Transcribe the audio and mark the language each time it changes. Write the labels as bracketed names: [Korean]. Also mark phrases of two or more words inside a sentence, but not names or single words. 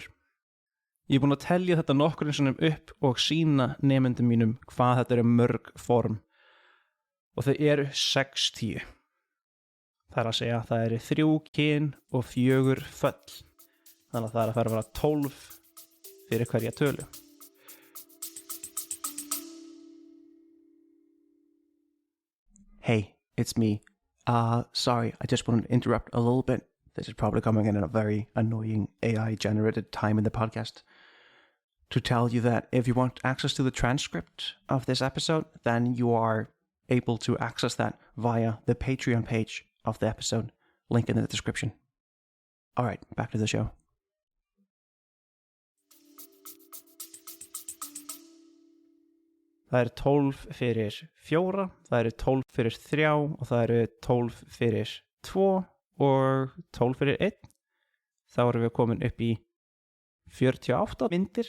[Icelandic] Ég er búin að telja þetta nokkur sinnum upp og sýna nemendum mínum hvað þetta eru mörg form og þau eru 60. Það er að segja að það eru 3 kyn og 4 föll. Þannig að það er að fara að vera 12 fyrir hverja tölu. [English] Hey, it's me. Sorry, I just wanted to interrupt a little bit. This is probably coming in at a very annoying AI-generated time in the podcast. To tell you that if you want access to the transcript of this episode, then you are able to access that via the Patreon page of the episode. Link in the description. All right, back to the show. [Icelandic] Það eru 12 fyrir 4, það eru 12 fyrir 3 og það eru 12 fyrir 2 og 12 fyrir 1. Þá erum við komin upp í 48 myndir.